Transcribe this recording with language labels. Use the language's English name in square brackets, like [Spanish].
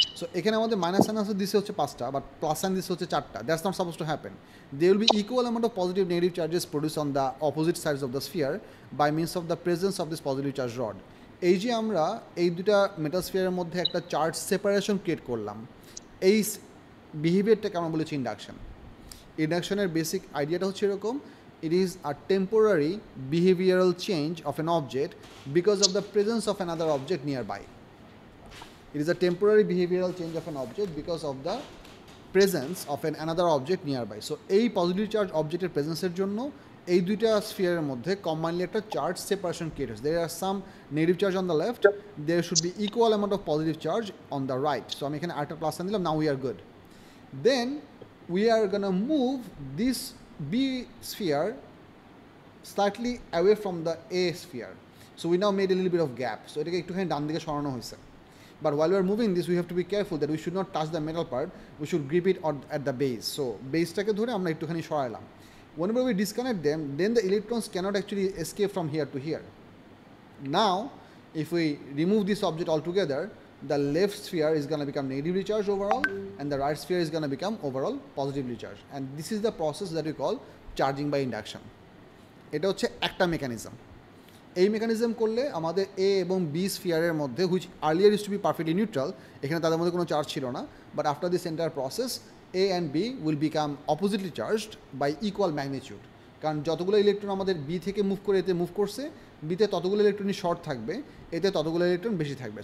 [Bangla] So এখানে আমাদের minus sine দিচ্ছে হচ্ছে 5টা, বাট প্লাস সাইন দিচ্ছে হচ্ছে 4টা। [English] That's not suppose to happen. They will be equal amount of positive negative charges produce on the opposite sides of the sphere by means of the presence of this positive charge rod. [Bangla] এই যে আমরা এই দুটা metal স্ফিয়ারের মধ্যে একটা charge separation create করলাম, এই বিহেভিয়ারটাকে আমরা বলেছি ইন্ডাকশন। ইন্ডাকশনের বেসিক আইডিয়াটা হচ্ছে এরকম: [English] it is a temporary behavioral change of an object because of the presence of another object nearby. It is a temporary behavioral change of an object because of the presence of another object nearby. [Bangla] So এই positive charge অবজেক্টের প্রেজেন্সের জন্য এই দুইটা স্ফিয়ারের মধ্যে combinedly একটা charge separation create হচ্ছে। [English] There are some negative charge on the left, there should be equal amount of positive charge on the right. [Bangla] So আমি এখানে আরেকটা প্লাস সাইন দিলাম, [English] Now we are good. Then we are gonna move this B sphere slightly away from the A sphere. So we now made a little bit of gap. [Bangla] So এটাকে একটুখানি ডান দিকে সরানো হয়েছে। [English] But while we are moving this, we have to be careful that we should not touch the metal part. We should grip it at the base. [Bangla] So baseটাকে ধরে আমরা একটুখানি সরাইলাম। [English] Whenever we disconnect them, then the electrons cannot actually escape from here to here. Now, if we remove this object altogether, the left sphere is going to become negatively charged overall, and the right sphere is going to become overall positively charged. And this is the process that we call charging by induction. [Bangla] এটা হচ্ছে একটা mechanism. এই mechanism করলে আমাদের এ এবং B স্ফিয়ারের মধ্যে, [English] which earlier is to be perfectly neutral, [Bangla] এখানে তাদের মধ্যে কোনো চার্জ ছিল না, [English] But after this entire process A and B will become oppositely charged by equal magnitude. [Bangla] কারণ যতগুলো ইলেকট্রন আমাদের বি থেকে মুভ করে এতে মুভ করছে, বিতে ততগুলো ইলেকট্রনই শর্ট থাকবে, এতে ততগুলো ইলেকট্রন বেশি থাকবে।